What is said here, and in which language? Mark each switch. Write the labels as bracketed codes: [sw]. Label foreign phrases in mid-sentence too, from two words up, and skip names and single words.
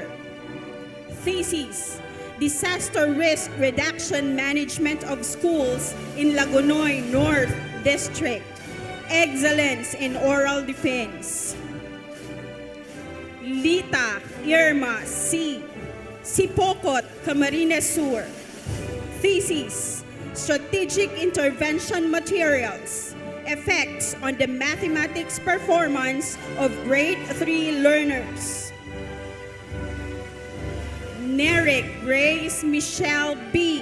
[en] Thesis, Disaster Risk Reduction Management of Schools in Lagunoy North District. Excellence in Oral Defense. Lita Irma C. Sipokot, Camarines Sur. Thesis, Strategic Intervention Materials. Effects on the mathematics performance of grade 3 learners. Neric Grace Michelle B.